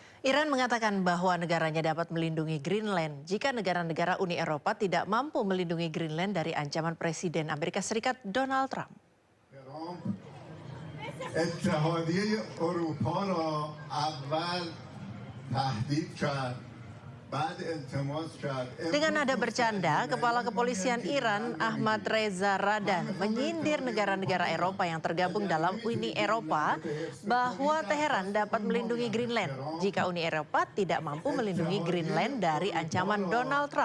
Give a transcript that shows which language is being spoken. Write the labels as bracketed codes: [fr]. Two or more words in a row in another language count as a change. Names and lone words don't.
[id] Iran mengatakan bahwa negaranya dapat melindungi Greenland jika negara-negara Uni Eropa tidak mampu melindungi Greenland dari ancaman Presiden Amerika Serikat Donald Trump. [fa] اتحادیه اروپا را اول تهدید کرد بعد التماس کرد. [id] Dengan nada bercanda, Kepala Kepolisian Iran Ahmad Reza Radan menyindir negara-negara Eropa yang tergabung dalam Uni Eropa bahwa Teheran dapat melindungi Greenland jika Uni Eropa tidak mampu melindungi Greenland dari ancaman Donald Trump.